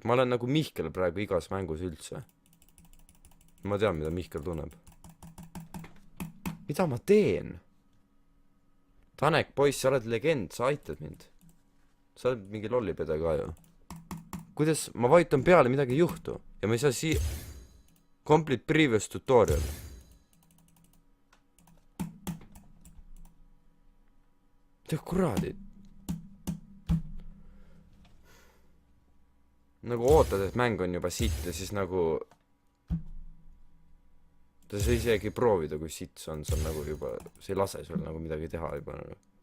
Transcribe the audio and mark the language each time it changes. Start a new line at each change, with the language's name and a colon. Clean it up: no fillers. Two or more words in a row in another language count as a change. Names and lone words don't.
Estonian: Ma olen nagu Mihkel praegu igas mängus üldse. Ma tean, mida Mihkel tunneb. Mida ma teen? Tanek, poiss, sa oled legend, sa aitad mind. Sa oled mingi lollipede ka ju. Kuidas ma vajutan peale, midagi ei juhtu. Ja ma ei saa siia...
English: Complete previous tutorial.
Estonian: Mida kuradid? nagu ootad, et mäng on juba sitt ja siis nagu ta ei saa isegi proovida, kui sitt see on nagu juba, see ei lase sul nagu midagi teha juba nagu.